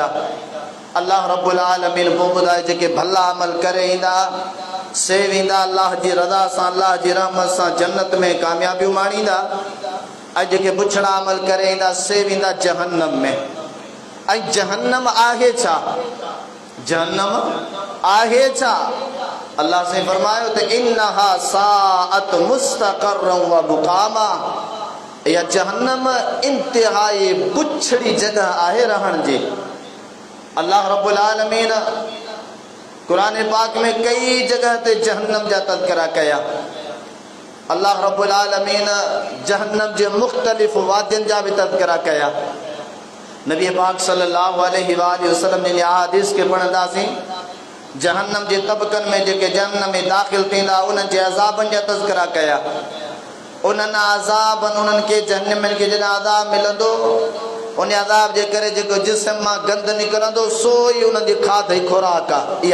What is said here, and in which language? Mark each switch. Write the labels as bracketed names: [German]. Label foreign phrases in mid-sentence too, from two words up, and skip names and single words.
[Arabic] الله رب العالمين [Sindhi] पोइ ॿुधाए जेके भला अमल करे ईंदा से वेंदा अल्लाह जी रज़ा सां, अल्लाह जी रहमत सां जन्नत में कामयाबियूं माणींदा, ऐं जेके बुछड़ा अमल करे ईंदा से वेंदा जहन्नम में। ऐं जहन्नम आहे छा? जहन्नम आहे छा? अल्लाह से फरमायो त [Arabic] إنها ساءت مستقرا ومقاما. [Sindhi] या जहन्नम इंतिहाई बुछड़ी जगह आहे रहण जी। [Arabic] الله رب العالمين [Sindhi] कुरान पाक में कई जगह ते जहन्नम जा तज़किरा कया। [Arabic] الله رب العالمين [Sindhi] जहन्नम जे मुख़्तलिफ़ वादियुनि जा भी तज़किरा कया। नबी पाक [Arabic] صلى الله عليه وسلم [Sindhi] ने हदीस के पढ़ंदासीं जहन्नम जे तबकन में जेके जहन्नम में दाखिल थींदा उन्हनि जे अज़ाबनि जा तज़किरा कया। उन्हनि अज़ाबनि उन्हनि खे जहन्नम खे जॾहिं अज़ाब मिलंदो उन अज़ाब जे करे जेको जिस्म मां गंद निकिरंदो सो ई उन्हनि जी खाधे खुराक आहे।